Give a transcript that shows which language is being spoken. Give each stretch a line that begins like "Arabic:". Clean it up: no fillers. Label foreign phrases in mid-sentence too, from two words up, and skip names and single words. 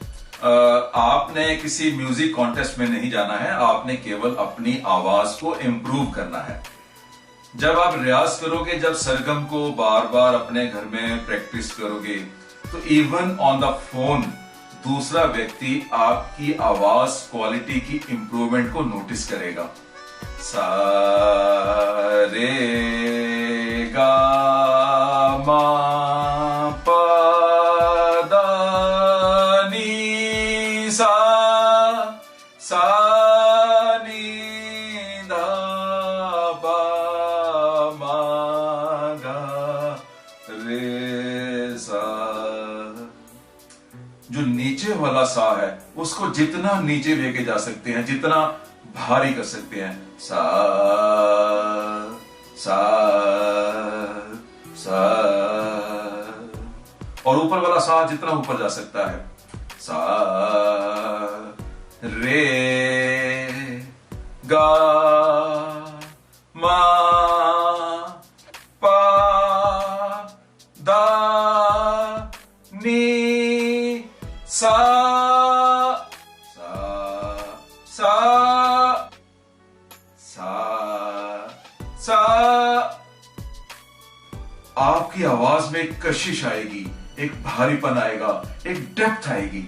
Hindi: आपने किसी म्यूजिक कॉन्टेस्ट में नहीं जाना है, आपने केवल अपनी आवाज को इम्प्रूव करना है। जब आप रियाज करोगे, जब सरगम को बार बार अपने घर में प्रैक्टिस करोगे, तो
English: even on the phone
Hindi: दूसरा व्यक्ति आपकी आवाज क्वालिटी की इंप्रूवमेंट को नोटिस करेगा। सा रे गा मा पा दा नी सा नी दा बा मा गा रे सा। जो नीचे वाला सा है उसको जितना नीचे लेके जा सकते हैं, जितना भारी कर सकते हैं, सा सा सा, और ऊपर वाला सा जितना ऊपर जा सकता है, सा रे गा मा पा दा नी सा सा सा सा। आपकी आवाज में एक कशिश आएगी, एक भारीपन आएगा, एक डेप्थ आएगी।